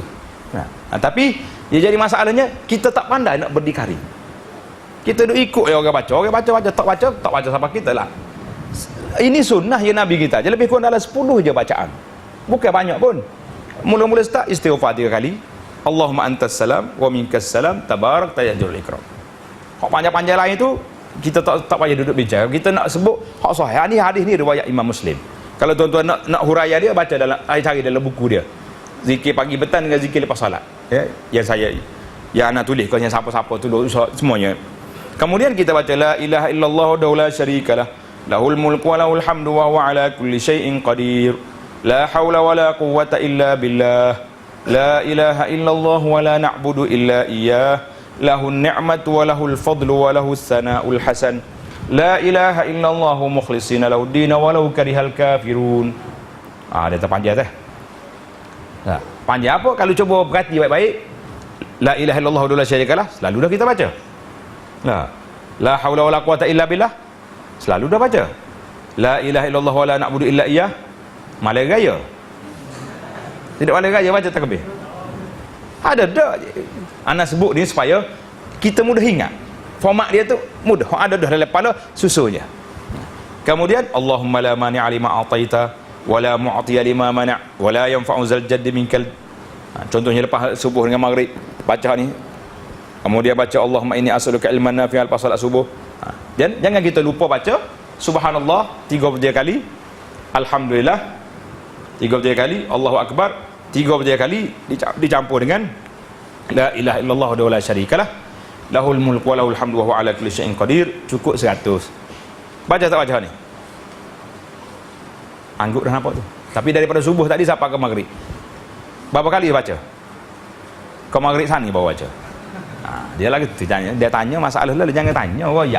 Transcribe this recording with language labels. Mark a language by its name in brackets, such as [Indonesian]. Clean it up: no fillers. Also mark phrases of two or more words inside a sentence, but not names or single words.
[Malay] Tapi dia jadi masalahnya kita tak pandai nak berdikari. Kita duk ikut orang baca, tak baca sampai kita lah. Ini sunnah ya Nabi kita. Jadi lebih kurang dalam 10 je bacaan. Bukan banyak pun. Mula-mula start istighfar 3 kali. [Arabic] اللهم أنت السلام ومنك السلام تباركت يا جلال الإكرام. [Malay] Hak panjang-panjang lain tu kita tak payah duduk bincang. Kita nak sebut hak sahih. Ni hadis ni riwayat Imam Muslim. Kalau tuan-tuan nak huraian dia, baca dalam, cari dalam buku dia. Zikir pagi petang dengan zikir lepas salat. Ya, yang anak tulis, kalau yang siapa-siapa tulis semuanya. Kemudian kita baca [Arabic] لا إله إلا الله ولا شريك له له الملك وله الحمد وهو على كل شيء قدير. لا حول ولا قوة إلا بالله لا إله إلا الله ولا نعبد إلا إياه. له النعمة وله الفضل وله الثناء الحسن. لا إله إلا الله مخلصين له الدين ولو كره الكافرون. [Malay] Dia terpanjang dah. Panjang apa? Kalau cuba perhati baik-baik, [Arabic] لا إله إلا الله ولا شريك له, [Malay] selalu dah kita baca. [Arabic] لا حول ولا قوة إلا بالله, [Malay] selalu dah baca. [Arabic] لا إله إلا الله ولا نعبد إلا إياه, [Malay] malam raya. Tidak malam raya baca takbir. Ada dah. Ana sebut ni supaya kita mudah ingat. Format dia tu mudah. Ada dah dalam kepala, susunnya. [Arabic] Kemudian اللهم لا مانع لما أعطيت ولا معطي لما منعت ولا ينفع ذا الجد منك. [Malay] Contohnya lepas subuh dengan maghrib baca ni. Kemudian baca [Arabic] اللهم إني أسألك علما نافعا [Malay] lepas salat subuh. Dan jangan kita lupa baca [Arabic] subhanallah 33 kali, alhamdulillah 33 kali, الله أكبر 33 kali, [Malay] dicampur dengan [Arabic] لا إله إلا الله ولا شريك له له الملك وله الحمد وهو على كل شيء قدير. Cukup 100. [Malay] Baca tak baca ni? Angguk dah nampak tu. Tapi daripada subuh tadi sampai ke maghrib, berapa kali dia baca? Ke maghrib sana baru baca. Dia lagi tanya, dia tanya masalah lah, jangan tanya royak.